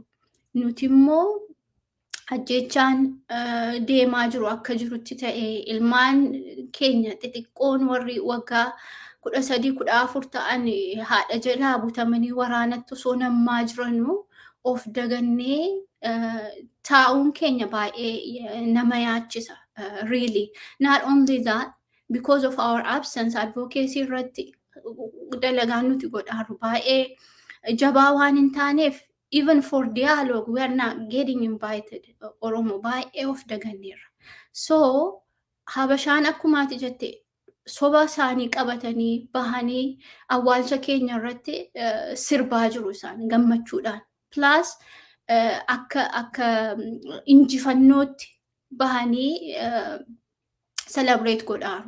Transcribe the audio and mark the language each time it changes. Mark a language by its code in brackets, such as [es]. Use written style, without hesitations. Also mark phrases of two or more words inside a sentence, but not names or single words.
[om] Nuti immoo ajjechaan deemaa jiru akka jirutti ta'ee ilmaan keenya xixiqqoon warri waggaa 13-14 ta'an haadha jalaa butamanii waraanatti osoo nammaa jiranuu of dagannee taa'uun keenya baay'ee nama yaachisa. [en] Really. Not only that, because of our absence, [om] advocacy irratti dalagaan nuti godhaaru baay'ee jabaa waan hin taaneef [en] even for dialogue we are not getting invited. [om] Oromo baay'ee of daganneerra. So Habashaan akkumaati jette soba isaanii qabatanii bahanii awwaalcha keenya irratti sirbaa jiru isaan gammachuudhaan. Plus akka injifannootti bahanii celebrate godhaaru.